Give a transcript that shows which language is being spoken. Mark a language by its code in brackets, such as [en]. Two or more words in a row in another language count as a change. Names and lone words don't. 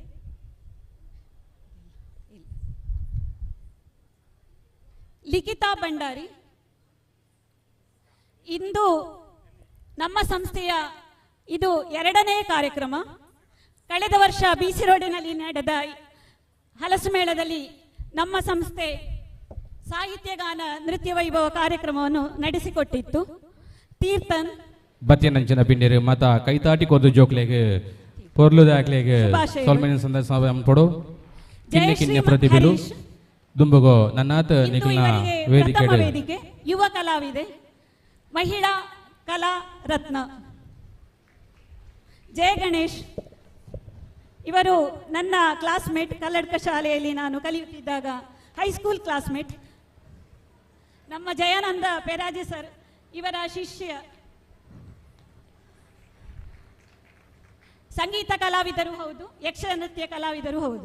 [kn] ಲಿಖಿತಾ ಭಂಡಾರಿ, ಇಂದು ನಮ್ಮ ಸಂಸ್ಥೆಯ ಇದು 2ನೇ ಕಾರ್ಯಕ್ರಮ. ಕಳೆದ ವರ್ಷ ಬಿಸಿ ರೋಡಿನಲ್ಲಿ ನಡೆದ ಹಲಸು ಮೇಳದಲ್ಲಿ ನಮ್ಮ ಸಂಸ್ಥೆ ಸಾಹಿತ್ಯಗಾನ ನೃತ್ಯ ವೈಭವ ಕಾರ್ಯಕ್ರಮವನ್ನು ನಡೆಸಿಕೊಟ್ಟಿತ್ತು. ತೀರ್ಥನ್ [tcy] ಬತ್ತಿಯಂಚಿನ ಪಿಂಡಿರು ಮತ ಕೈತಾಟಿ ಕೊದ್ದು ಜೋಕ್ಲೆಗೆ ಪೊರ್ಲು ದಾಕ್ಲೆಗೆ ಸೊಲ್ಮೆನ ಸಂದರ್ಶ ಪಡು ಕಿನ್ನೆ ಕಿನ್ನೆ ಪ್ರತಿಭೆಲು ದುಂಬುಗೋ ನನ್ನಾತ ನಿಖಿಲ್ನ [kn] ವೇದಿಕೆ. ಯುವ ಕಲಾವಿದೆ, ಮಹಿಳಾ ಕಲಾ ರತ್ನ ಜಯ ಗಣೇಶ್. ಇವರು ನನ್ನ ಕ್ಲಾಸ್ಮೇಟ್, ಕಲ್ಲಡ್ಕ ಶಾಲೆಯಲ್ಲಿ ನಾನು ಕಲಿಯುತ್ತಿದ್ದಾಗ ಹೈಸ್ಕೂಲ್ ಕ್ಲಾಸ್ಮೇಟ್. ನಮ್ಮ ಜಯಾನಂದ ಪೆರಾಜೆ ಸರ್ ಇವರ ಶಿಷ್ಯ. ಸಂಗೀತ ಕಲಾವಿದರು ಹೌದು, ಯಕ್ಷ ನೃತ್ಯ ಕಲಾವಿದರು ಹೌದು.